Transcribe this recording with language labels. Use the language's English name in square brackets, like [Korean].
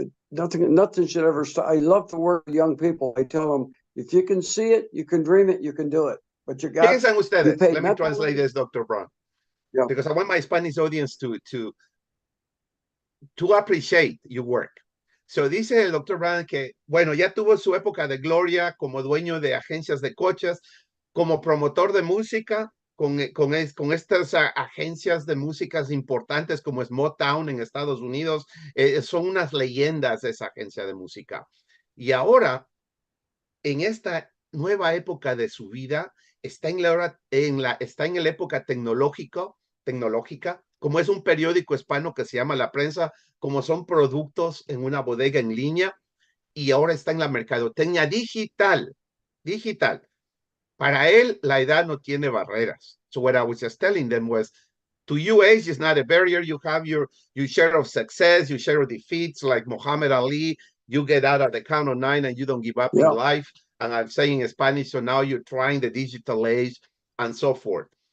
[English] Nothing should ever stop. I love to work with young people. I tell them, if you can see it, you can dream it, you can do it. But you got [Spanish] Fíjense ustedes. [English] pay Let me translate this, Dr. Brown. Yeah. Because I want my Spanish audience to appreciate your work. [Spanish] So dice el Dr. Brown que, bueno, ya tuvo su época de gloria como dueño de agencias de coches, como promotor de música, con estas agencias de músicas importantes como es Motown en Estados Unidos. Son unas leyendas de esa agencia de música. Y ahora, en esta nueva época de su vida, está en la época tecnológica, como es un periódico hispano que se llama La Prensa, como son productos en una bodega en línea, y ahora está en la mercadotecnia digital. Para él, la edad no tiene barreras. [English] So what I was just telling them was, to you, age is not a barrier. You have your share of success, your share of defeats, like Muhammad Ali. You get out at the count of 9 and you don't give up in life. And I'm saying in Spanish, so now you're trying the digital age and so forth.